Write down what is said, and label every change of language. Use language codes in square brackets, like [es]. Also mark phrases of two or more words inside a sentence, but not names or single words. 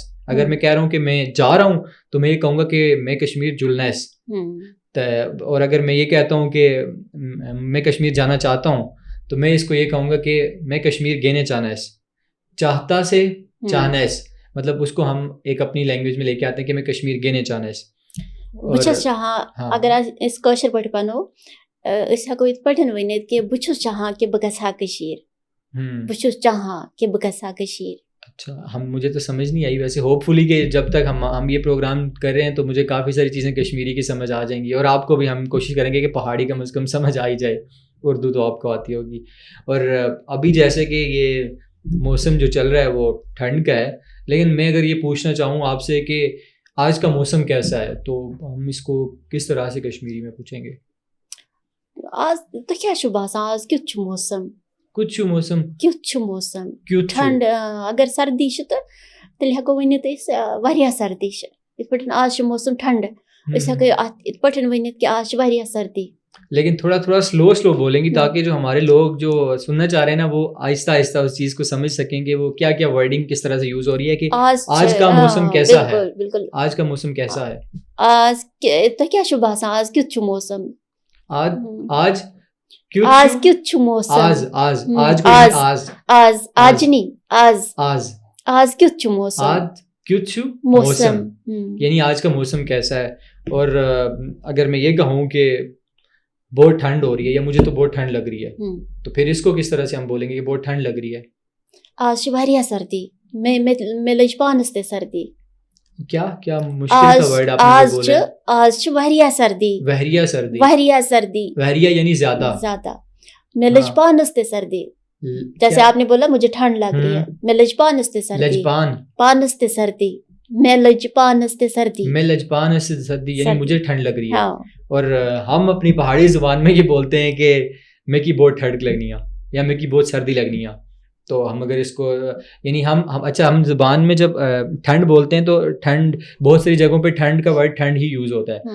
[ur] اگر میں کہہ رہا ہوں کہ میں جا رہا ہوں تو میں یہ کہوں گا کہ [phr] میں کشمیر جلنیس. [ur] اور اگر میں یہ کہتا ہوں کہ میں کشمیر جانا چاہتا ہوں تو میں اس کو یہ کہوں گا کہ [phr] میں کشمیر گینے چاہنیس. [ur] چاہتا سے چاہنیس, مطلب اس کو ہم ایک اپنی لینگویج میں لے کے آتے ہیں کہ [phr] میں کشمیر گینے چاہنیس. [ks] بچس چاہاں اگر اس کٲشِر پٲٹھۍ وَنو أسۍ ہٮ۪کو یِتھ پٲٹھۍ ؤنِتھ کہ بہٕ چھُس چاہان کہ بہٕ گژھٕ ہا کٔشیٖر. بہٕ چھُس چاہان کہ بہٕ گژھٕ ہا کٔشیٖر. [ur] اچھا, مجھے تو سمجھ نہیں آئی ویسے. ہوپ فلی کہ جب تک ہم یہ پروگرام کر رہے ہیں تو مجھے کافی ساری چیزیں کشمیری کی سمجھ آ جائیں گی, اور آپ کو بھی ہم کوشش کریں گے کہ پہاڑی کم از کم سمجھ آ ہی جائے. اردو تو آپ کو آتی ہوگی. اور ابھی جیسے کہ یہ موسم جو چل رہا ہے وہ ٹھنڈ کا ہے, لیکن میں اگر یہ پوچھنا چاہوں آپ سے کہ آج کا موسم کیسا ہے, تو ہم اس کو کس طرح سے کشمیری میں پوچھیں گے؟ [ks] آز تو کیا چھُ باسان آز کیُتھ چھُ موسم؟ کیُتھ چھُ موسم [ur] ٹھنڈ. [ks] اگر سردی چھِ تہٕ تیٚلہِ ہٮ۪کو ؤنِتھ أسۍ واریاہ سردی چھِ. یِتھ پٲٹھۍ آز چھُ موسم ٹھنڈ, أسۍ ہٮ۪کو اَتھ یِتھ پٲٹھۍ ؤنِتھ کہ آز چھِ واریاہ سردی. [ur] لیکن تھوڑا سلو بولیں گی تاکہ جو ہمارے لوگ جو سننا چاہ رہے ہیں نا وہ آہستہ آہستہ اس چیز کو سمجھ سکیں کہ وہ کیا کیا ورڈنگ کس طرح سے یوز ہو رہی ہے کہ آج کا موسم کیسا ہے. بالکل, آج کا موسم کیسا ہے؟ [ks] آز تۄہہِ کیٛاہ چھُ باسان آز کیُتھ چھُ موسم؟ [ur] آج [ks] کیُتھ چھُ موسم؟ آز کیُتھ چھُ موسم؟ [ur] یعنی آج کا موسم کیسا ہے. اور اگر میں یہ کہوں کہ بہت ٹھنڈ ہو رہی ہے یا مجھے تو بہت ٹھنڈ لگ رہی ہے, تو پھر اس کو کس طرح سے ہم بولیں گے کہ بہت ٹھنڈ لگ رہی ہے؟ [ks] آج چھِ واریاہ سردی. مےٚ لٔج پانس تہِ سردی. [ur] کیا مشکل کا ورڈ آپ نے بولا. [ks] آج چھِ واریاہ سردی. واریاہ سردی [ur] یعنی زیادہ. [ks] مےٚ لٔج پانس تہِ سردی. [ur] جیسے آپ نے بولا مجھے ٹھنڈ لگ رہی ہے, [ks] میں لٔج پانس تہِ سردی. پانس تہِ سردی. میں لجپان سے سردی، میں لجپان سے سردی یعنی [ur] سردی. مجھے ٹھنڈ لگ رہی ہے. ہاں اور ہم اپنی پہاڑی زبان میں یہ بولتے ہیں کہ [phr] میں کی بہت ٹھنڈ لگنی ہے [ur] یا [phr] میں کی بہت سردی لگنی ہے. [ur] تو ہم اگر اس کو یعنی ہم اچھا ہم زبان میں جب ٹھنڈ بولتے ہیں تو ٹھنڈ بہت ساری جگہوں پہ ٹھنڈ کا ورڈ ٹھنڈ ہی یوز ہوتا ہے.